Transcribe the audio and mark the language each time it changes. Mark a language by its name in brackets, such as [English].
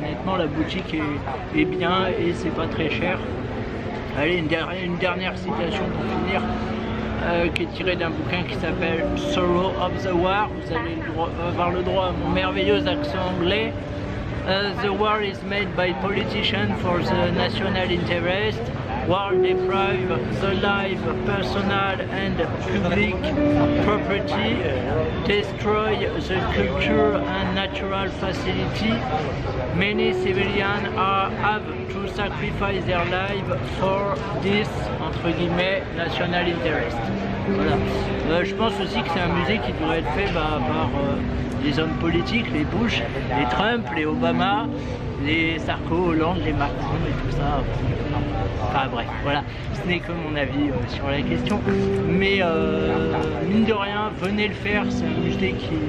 [French] Honnêtement, la boutique est bien et c'est pas très cher. Allez, une dernière citation pour finir. Qui est tiré d'un bouquin qui s'appelle Sorrow of the War. Vous allez avoir le droit à mon merveilleux accent anglais. [English] The war is made by politicians for the national interest. War deprive the life, personal and public property, destroy the culture and natural facility. Many civilians have to sacrifice their life for this, [French] entre guillemets, [English] national interest. [French] Voilà. Je pense aussi que c'est un musée qui devrait être fait par les hommes politiques, les Bush, les Trump, les Obama, les Sarko, Hollande, les Macron et tout ça. Enfin bref, voilà, ce n'est que mon avis sur la question. Mais mine de rien, venez le faire, c'est un musée qui